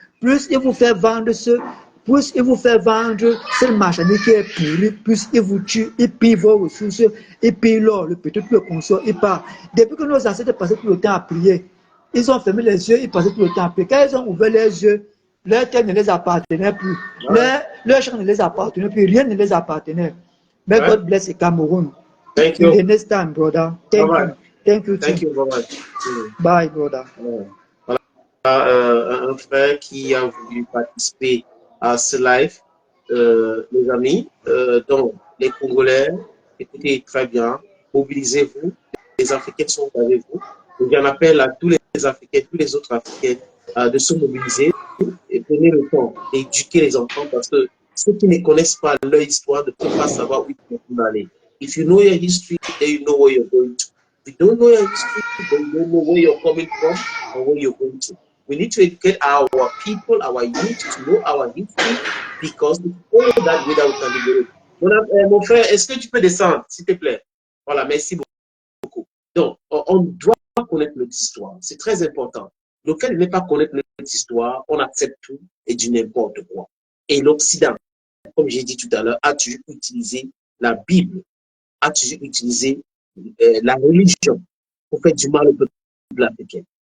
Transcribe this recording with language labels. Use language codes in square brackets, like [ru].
[fr] Plus ils vous font vendre plus ils vous font vendre cette marchandise qui est pourrie, plus ils vous tuent, ils pillent vos ressources, ils pillent l'or, le pétrole, le consort, ils partent. Depuis que nos ancêtres passaient tout le temps à prier, ils ont fermé les yeux, ils passaient tout le temps à prier. Quand ils ont ouvert les yeux, leur terre ne les appartenait plus. Leur champ ne les appartenait plus. Rien ne les appartenait. [en] May God bless the Cameroon. Thank you. In the next time, brother. Thank you. Thank you. Thank you very much. Bye, brother. [fr] Voilà, un frère qui a voulu participer à ce live, les amis. Donc, les Congolais, écoutez très bien, mobilisez-vous. Les Africains sont avec vous. Donc, j'en appelle à tous les Africains, tous les autres Africains de se mobiliser et prenez le temps d'éduquer les enfants parce que ceux qui ne connaissent pas leur histoire ne peuvent pas savoir où ils peuvent aller. [en] If you know your history, then you know where you're going to. If you don't know your history, then you don't know where you're coming from or where you're going to. We need to educate our people, our youth to know our history because it's all that way that we can develop. [fr] Mon frère, est-ce que tu peux descendre, s'il te plaît? Voilà, merci beaucoup. Donc, on doit connaître notre histoire. C'est très important. Lequel n'est pas connaître notre histoire, on accepte tout et du n'importe quoi. Et l'Occident, comme j'ai dit tout à l'heure, a toujours utilisé la Bible, a toujours utilisé la religion pour faire du mal au peuple africain.